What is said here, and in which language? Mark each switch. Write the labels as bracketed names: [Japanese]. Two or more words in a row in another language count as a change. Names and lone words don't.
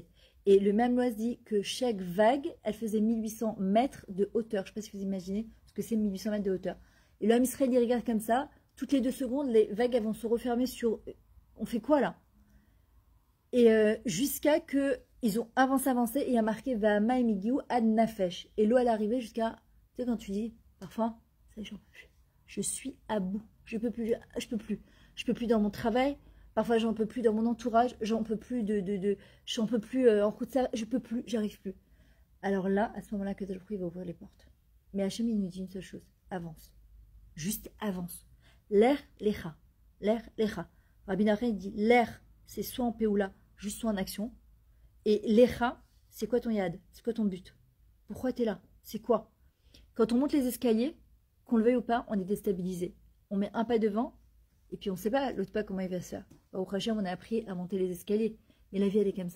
[French] Et le même loi dit que chaque vague, elle faisait 1800 mètres de hauteur. Je ne sais pas si vous imaginez ce que c'est 1800 mètres de hauteur. Et l'homme Israël, il regarde comme ça, toutes les 2 secondes, les vagues elles vont se refermer sur... On fait quoi là? Et jusqu'à que ils ont avancé, et il y a marqué [Hebrew] באו מים עד נפש. [French] Et l'eau, elle est arrivée jusqu'à... Tu sais, quand tu dis, parfois, ça, j'en peux plus. Je suis à bout. Je peux plus. Je peux plus dans mon travail. Parfois, j'en peux plus dans mon entourage. J'en peux plus j'en peux plus en coup de ça. Je peux plus. J'arrive plus. Alors là, à ce moment-là, que il va ouvrir les portes. Mais Hachem, il nous dit une seule chose. Avance. Juste avance. [Hebrew] לך לך. [French] L'air, lecha. Rabbi Nachman dit, l'air, c'est soit en péoula, juste soit en action. Et lecha, c'est quoi ton yad? C'est quoi ton but? Pourquoi tu es là? C'est quoi? Quand on monte les escaliers, qu'on le veuille ou pas, on est déstabilisé. On met un pas devant, et puis on ne sait pas l'autre pas comment il va se faire. Au Hachem, on a appris à monter les escaliers. Mais la vie, elle est comme ça.